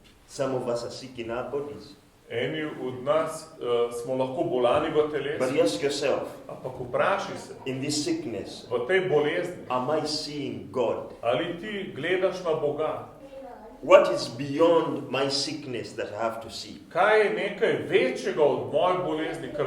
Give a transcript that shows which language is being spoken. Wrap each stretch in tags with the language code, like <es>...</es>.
<en>Some of us are sick in our bodies.</en> <sl>Eni od nas smo lahko bolani v</sl> <en>But</en> <sl>telesu,</sl> <en>ask yourself,</en> <sl>ampak vprašaj se,</sl> <en>in this sickness,</en> <sl>v tej bolezni,</sl> <en>am I seeing God?</en> <sl>ali ti gledaš na Boga?</sl> <en>What is beyond my sickness that I have to see?</en> <sl>Kaj je nekaj večjega od moje bolezni, kar</sl>